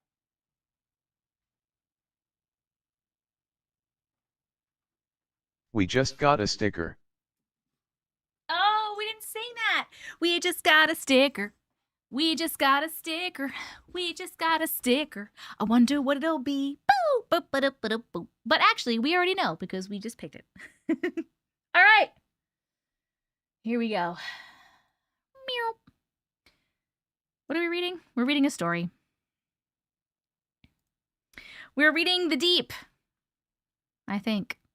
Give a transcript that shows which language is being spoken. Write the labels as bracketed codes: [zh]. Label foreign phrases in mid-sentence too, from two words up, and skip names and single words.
[en] We just got a sticker. Oh, we didn't sing that. We just got a sticker. We just got a sticker. We just got a sticker. I wonder what it'll be. Boo, boop, ba-doop, ba-doop, boop. But actually, we already know because we just picked it. All right. Here we go. Meow. What are we reading? We're reading a story. We're reading The Deep, I think.